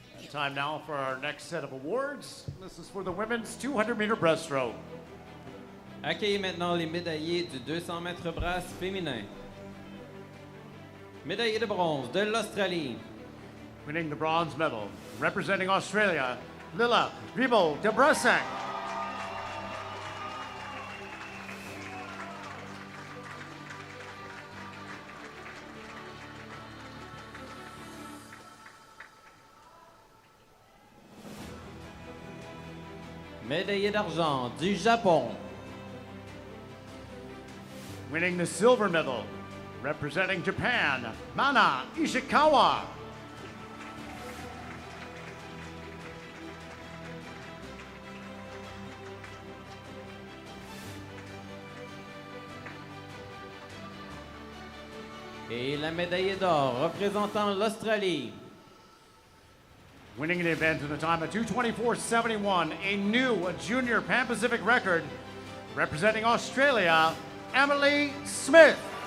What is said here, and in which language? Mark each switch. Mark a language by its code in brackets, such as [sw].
[en] Time now for our next set of awards. This is for the women's 200-meter breaststroke. [fr] Accueillez maintenant les médaillés du 200 mètres brasse féminin. Médaillé de bronze de l'Australie. [en] Winning the bronze medal, representing Australia, Lila Ribo de Brusek. [fr] Médaillé d'argent du Japon. [en] Winning the silver medal, representing Japan, Mana Ishikawa. [fr] Et la médaille d'or représentant l'Australie. [en] Winning the event in a time of 2:24.71, a new junior Pan Pacific record, representing Australia, Emily Smith.